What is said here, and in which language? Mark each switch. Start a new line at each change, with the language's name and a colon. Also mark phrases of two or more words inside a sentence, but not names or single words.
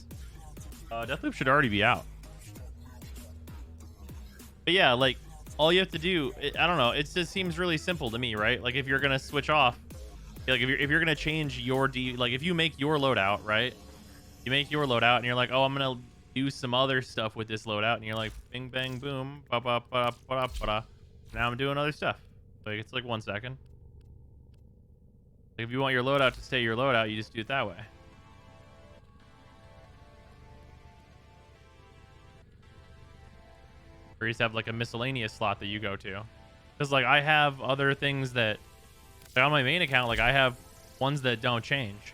English: Deathloop should already be out. But yeah, like, all you have to do, I don't know, it just seems really simple to me, right? Like, if you're going to switch off, like, if you're gonna change your like, if you make your loadout, right? You make your loadout and you're like, oh, I'm gonna do some other stuff with this loadout, and you're like, bing bang boom, ba ba ba ba ba ba. Now I'm doing other stuff. Like, it's like 1 second. Like, if you want your loadout to stay your loadout, you just do it that way. Or you just have like a miscellaneous slot that you go to. Because like I have other things that, like, on my main account, like I have ones that don't change.